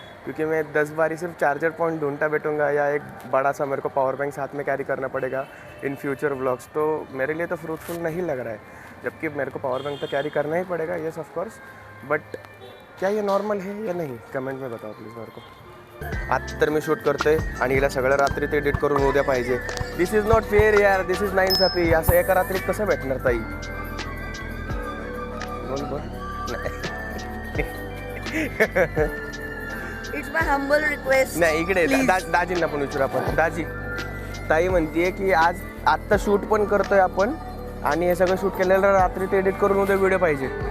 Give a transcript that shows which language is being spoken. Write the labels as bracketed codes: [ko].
[hi] क्योंकि मैं 10 बारी सिर्फ चार्जर पॉइंट ढूंढता बैठूंगा या एक बड़ा सा मेरे को पावर बैंक साथ में कैरी करना पड़ेगा [en] in future vlogs, [hi] तो मेरे लिए तो फ्रूटफुल नहीं लग रहा है। जबकि मेरे को पावर बैंक तो कैरी करना ही पड़ेगा, [en] Yes of course. [hi] बट क्या ये नॉर्मल है या नहीं, कमेंट में बताओ प्लीज़ मेरे को। [mr] आता तर मी शूट करतोय आणि हिला सगळं रात्रीत एडिट करून उद्या पाहिजे. [en] This is not fair यार, this is नाइंसाफी. [mr] असं एका रात्रीत कसं भेटणार ताई? बोल बोल. [en] It's my humble request. [mr] नाही इकडे दाजींना पण विचारू आपण. दाजी, ताई म्हणतीये की आज आत्ता शूट पण करतोय आपण आणि हे सगळं शूट केलेलं रात्रीत एडिट करून उद्या व्हिडिओ पाहिजे.